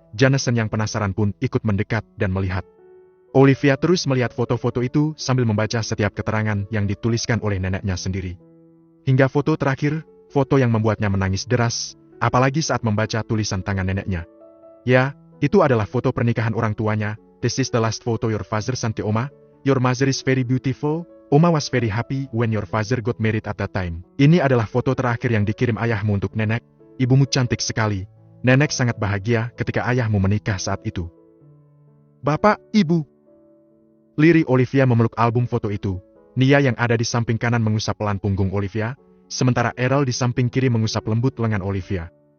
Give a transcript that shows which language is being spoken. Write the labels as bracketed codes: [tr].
[id] Jameson yang penasaran pun ikut mendekat dan melihat. Olivia terus melihat foto-foto itu sambil membaca setiap keterangan yang dituliskan oleh neneknya sendiri. Hingga foto terakhir, foto yang membuatnya menangis deras, apalagi saat membaca tulisan tangan neneknya. Ya, itu adalah foto pernikahan orang tuanya. [en] This is the last photo your father sent to Oma. Your mother is very beautiful. Oma was very happy when your father got married at that time. [id] Ini adalah foto terakhir yang dikirim ayahmu untuk nenek. Ibumu cantik sekali. Nenek sangat bahagia ketika ayahmu menikah saat itu. Bapak, Ibu. Lirih Olivia memeluk album foto itu. Nia yang ada di samping kanan mengusap pelan punggung Olivia, sementara Errol di samping kiri mengusap lembut lengan Olivia.